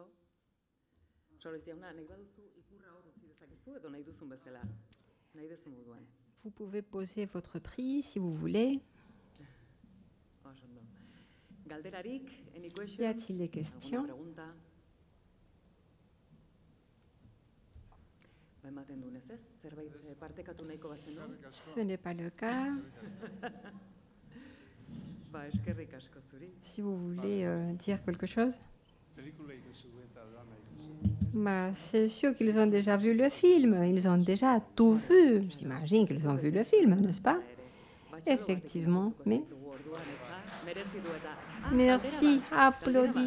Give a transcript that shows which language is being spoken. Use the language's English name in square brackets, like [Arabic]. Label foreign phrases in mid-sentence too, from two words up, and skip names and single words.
[Basque] Soroiz jauna, nahi baduzu ikurra hor utzi dezakezu edo nahi duzun bezala, nahi duzun moduan. [French] Vous pouvez poser votre prix si vous voulez. [Basque] Oso ondo. Galderarik, [English] any questions? [French] Y a-t-il des questions? [Spanish] Alguna pregunta? [Basque] Ba, ematen dunez, ez? Zerbait partekatu nahiko bazenu? [French] Ce n'est pas le cas. [Basque] Ba, eskerrik asko zuri. [French] Si vous voulez dire quelque chose. Bah, c'est sûr qu'ils ont déjà vu le film. Ils ont déjà tout vu. J'imagine qu'ils ont vu le film, n'est-ce pas? Effectivement, mais... Merci, applaudis.